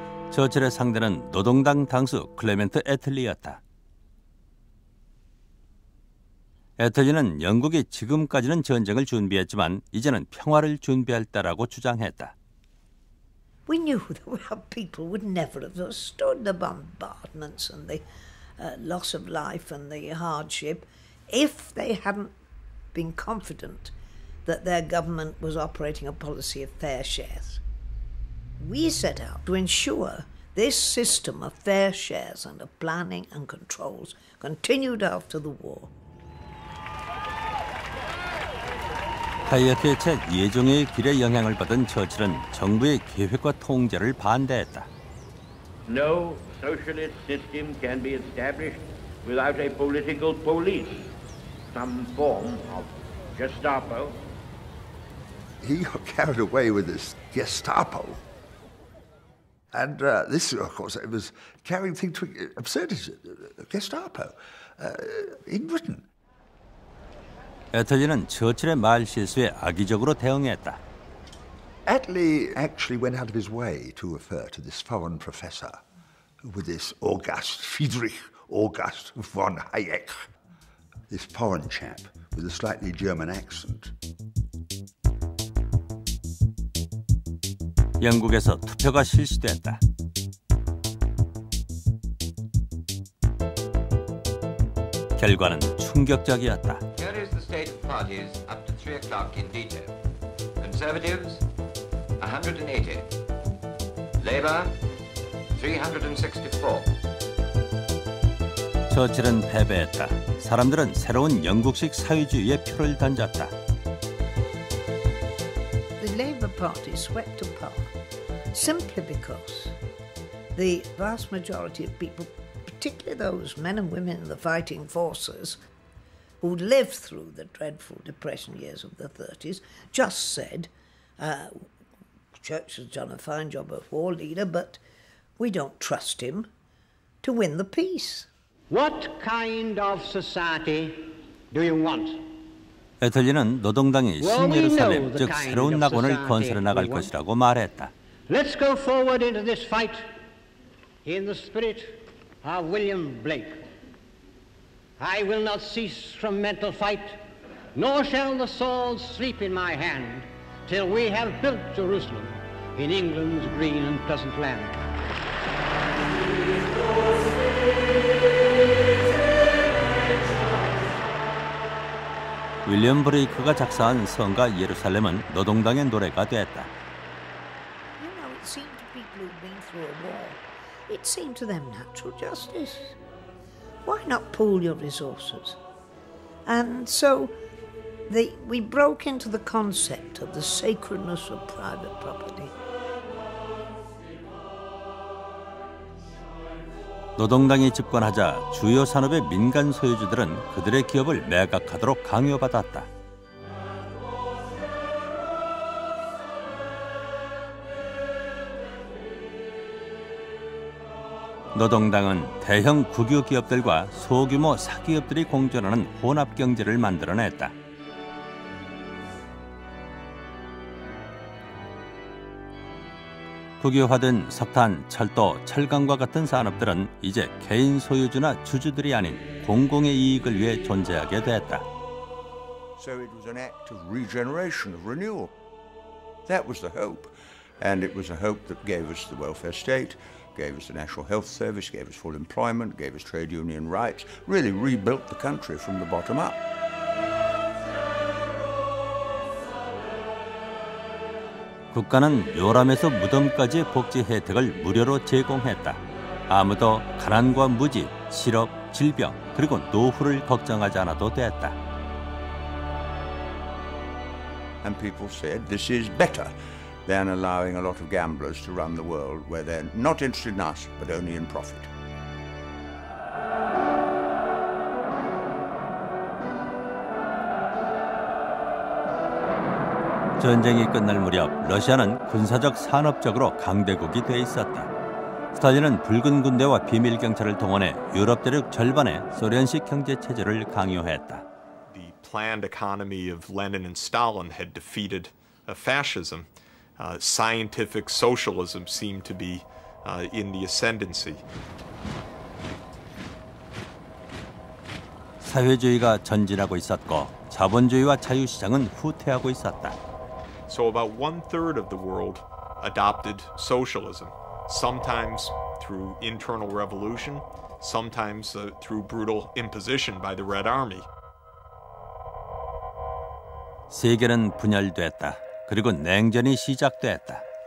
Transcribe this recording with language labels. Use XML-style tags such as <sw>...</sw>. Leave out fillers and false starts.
<ko>처칠의 상대는 노동당 당수 클레멘트 애틀리였다. 애틀리는 영국이 지금까지는 전쟁을 준비했지만 이제는 평화를 준비할 때라고 주장했다.</ko> <en>We knew that our people would never have withstood the bombardments and the loss of life and the hardship if they hadn't been confident that their government was operating a policy of fair shares. We set out to ensure this system of fair shares and of planning and controls continued after the war.</en> <ko>하이어트의 책 예종의 길의 영향을 받은 처칠은 정부의 계획과 통제를 반대했다.</ko> <en>No socialist system can be established without a political police, some form of Gestapo. He got carried away with this Gestapo. And this, of course, it was carrying things to absurdity. Gestapo in Britain.</en> <ko>애틀리는 처칠의 말 실수에 악의적으로 대응했다.</ko> <en>Attlee actually went out of his way to refer to this foreign professor with this August, Friedrich August von Hayek, this foreign chap with a slightly German accent.</en> <ko>영국에서 투표가 실시됐다. 결과는 충격적이었다.</ko> <en>Here is the state of parties up to 3 o'clock in detail. Conservatives, 180. Labour, 364.</en> <ko>처칠은 패배했다. 사람들은 새로운 영국식 사회주의에 표를 던졌다.</ko> <en>The Labour Party swept apart simply because the vast majority of people, particularly those men and women in the fighting forces who lived through the dreadful Depression years of the 30s, just said, Churchill's done a fine job as war leader, but we don't trust him to win the peace. What kind of society do you want?</en> <ko>애틀리는 노동당이 신예루살렘, 즉 새로운 낙원을 건설해 나갈 것이라고 말했다.</ko> <en>Let's go forward into this fight in the spirit of William Blake. I will not cease from mental fight, nor shall the sword sleep in my hand, till we have built Jerusalem in England's green and pleasant land.</en> <ko>윌리엄 브레이크가 작사한 성가 예루살렘은 노동당의 노래가 됐다.</ko> <en>You know, it seemed to people who'd been through a war, it seemed to them natural justice. Why not pool your resources? And so we broke into the concept of the sacredness of private property.</en> <ko>노동당이 집권하자 주요 산업의 민간 소유주들은 그들의 기업을 매각하도록 강요받았다. 노동당은 대형 국유 기업들과 소규모 사기업들이 공존하는 혼합 경제를 만들어냈다. 국유화된 석탄, 철도, 철강과 같은 산업들은 이제 개인 소유주나 주주들이 아닌 공공의 이익을 위해 존재하게 됐다.</ko> <en>So it was an act of regeneration, of renewal. That was the hope. And it was a hope that gave us the welfare state, gave us the National Health Service, gave us full employment, gave us trade union rights, really rebuilt the country from the bottom up.</en> <ko>국가는 요람에서 무덤까지의 복지 혜택을 무료로 제공했다. 아무도 가난과 무지, 실업, 질병, 그리고 노후를 걱정하지 않아도 됐다.</ko> <en>And people said this is better than allowing a lot of gamblers to run the world where they're not interested in us but only in profit.</en> <ko>전쟁이 끝날 무렵 러시아는 군사적 산업적으로 강대국이 돼 있었다. 스탈린은 붉은 군대와 비밀 경찰을 동원해 유럽 대륙 절반에 소련식 경제 체제를 강요했다.</ko> <en>The planned economy of Lenin and Stalin had defeated fascism. Scientific socialism seemed to be in the ascendancy.</en> <ko>사회주의가 전진하고 있었고 자본주의와 자유시장은 후퇴하고 있었다.</ko> <en>So about 1/3 of the world adopted socialism, sometimes through internal revolution, sometimes through brutal imposition by the Red Army.</en> <ko>세계는 분열됐다. 그리고 냉전이 시작됐다.</ko>